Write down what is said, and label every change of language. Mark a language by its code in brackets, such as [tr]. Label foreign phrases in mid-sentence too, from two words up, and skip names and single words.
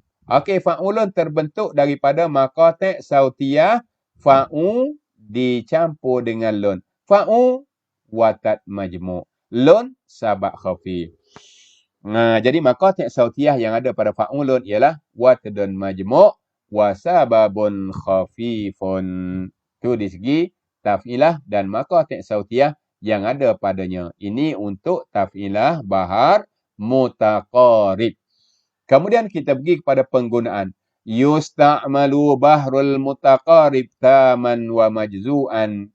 [ms] Okey, fa'ulun terbentuk daripada [ar] مقاطع صوتية [ms] fa'u dicampur dengan lun. [ar] فعو وتد مجموع. لن سبب خفيف. [ms] Jadi [ar] مقاطع صوتية [ms] yang ada pada fa'ulun ialah [ar] وتد مجموع وسبب خفيف. [ms] Itu di segi taf'ilah dan [ar] مقاطع صوتية [ms] yang ada padanya. Ini untuk [ar] تفعيلة بحر متقارب. [ms] Kemudian kita pergi kepada penggunaan. [ar] يستعمل بحر المتقارب تاما ومجزوءا.